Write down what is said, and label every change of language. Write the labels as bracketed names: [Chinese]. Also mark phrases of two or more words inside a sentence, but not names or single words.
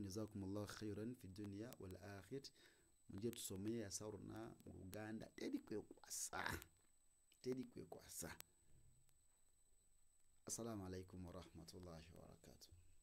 [Arabic] جزاكم الله خيرا في دنيا والآخر. [Ganda] Muje tusomeye asaruna mu Uganda. Teri kwekwasa. [Arabic] السلام عليكم ورحمة الله وبركاته.